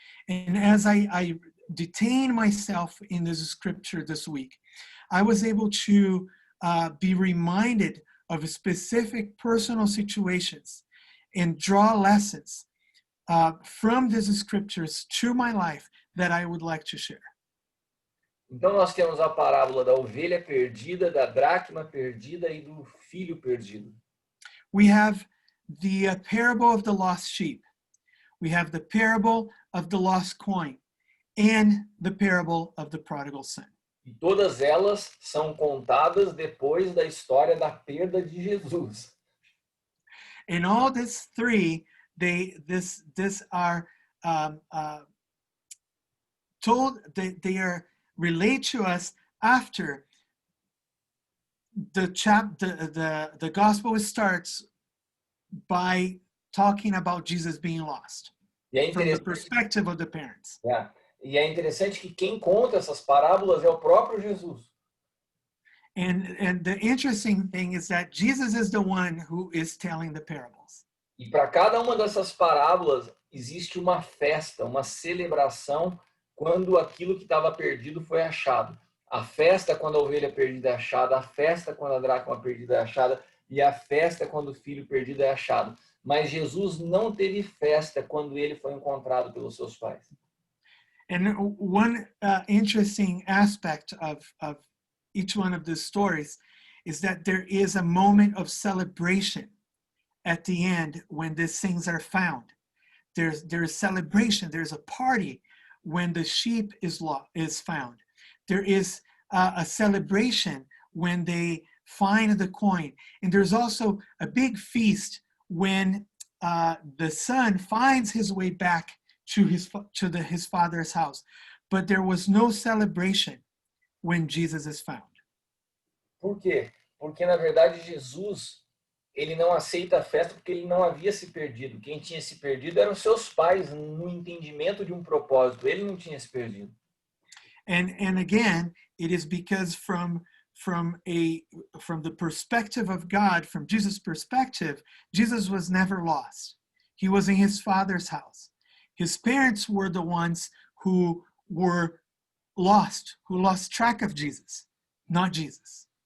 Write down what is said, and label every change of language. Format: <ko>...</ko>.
<en>And as I detain myself in this scripture this week, I was able to be reminded of specific personal situations and draw lessons from these scriptures to my life that I would like to share.</en> <pt>Então nós temos a parábola da ovelha perdida, da dracma perdida e do filho perdido.</pt> <en>We have the parable of the lost sheep. We have the parable of the lost coin and the parable of the prodigal son.</en> <pt>E todas elas são contadas depois da história da perda de Jesus.</pt> <en>And all these 3, they are told, they are relayed to us after the gospel starts by talking about Jesus being lost from the perspective of the parents.</en> <pt>E é interessante que quem conta essas parábolas é o próprio Jesus.</pt> <en>And the interesting thing is that Jesus is the one who is telling the parables.</en> <pt>E para cada uma dessas parábolas existe uma festa, uma celebração quando aquilo que estava perdido foi achado. A festa quando a ovelha perdida é achada, a festa quando a dracma perdida é achada e a festa quando o filho perdido é achado. Mas Jesus não teve festa quando ele foi encontrado pelos seus pais.</pt> <en>And one interesting aspect of each one of these stories is that there is a moment of celebration at the end when these things are found. There's celebration, there's a party when the sheep is found. There is a celebration when they find the coin. And there's also a big feast when the son finds his way back to his father's house. But there was no celebration when Jesus is found.</en> <pt>Por quê? Porque, na verdade, Jesus, ele não aceita a festa porque ele não havia se perdido. Quem tinha se perdido eram seus pais, no entendimento de um propósito. Ele não tinha se perdido.</pt> <en>And again, it is because from the perspective of God, from Jesus' perspective, Jesus was never lost. He was in his father's house. His parents were the ones who were lost, who lost track of Jesus, not Jesus.</en>